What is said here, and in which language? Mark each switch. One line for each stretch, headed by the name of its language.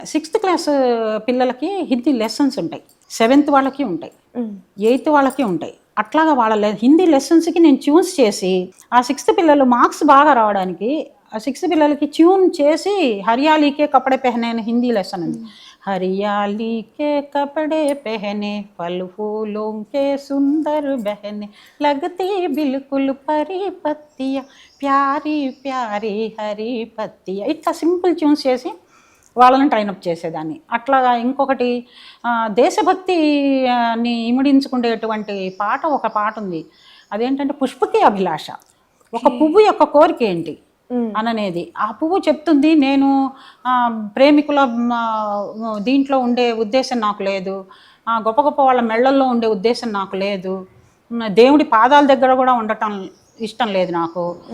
Telugu: 6th class పిల్లలకి Hindi lessons ఉంటాయి, 7th వాళ్ళకి ఉంటాయి, 8th వాళ్ళకి ఉంటాయి. అట్లాగా వాళ్ళ హిందీ లెసన్స్కి నేను ట్యూన్స్ చేసి ఆ 6th పిల్లలు మార్క్స్ బాగా రావడానికి ఆ 6th పిల్లలకి ట్యూన్ చేసి
Hindi: హరియాలీకే కపడే పెహనే
Telugu: అని హిందీ లెసన్ ఉంది.
Hindi: हरियाली के कपड़े पहने फल फूलों के सुंदर बहने लगती बिल्कुल परी पत्तियाँ प्यारी प्यारी हरी पत्तियाँ.
Telugu: ఇట్లా సింపుల్ ట్యూన్స్ చేసి వాళ్ళని ట్రైనప్ చేసేదాన్ని. అట్లాగా ఇంకొకటి దేశభక్తిని ఇమిడించుకునేటువంటి ఒక పాట ఉంది. అదేంటంటే పుష్పకి అభిలాష, ఒక పువ్వు యొక్క కోరిక ఏంటి అననేది. ఆ పువ్వు చెప్తుంది, నేను ప్రేమికుల దీంట్లో ఉండే ఉద్దేశం నాకు లేదు, గొప్ప గొప్ప వాళ్ళ మెళ్ళల్లో ఉండే ఉద్దేశం నాకు లేదు, దేవుడి పాదాల దగ్గర కూడా ఉండటం ఇష్టం లేదు నాకు.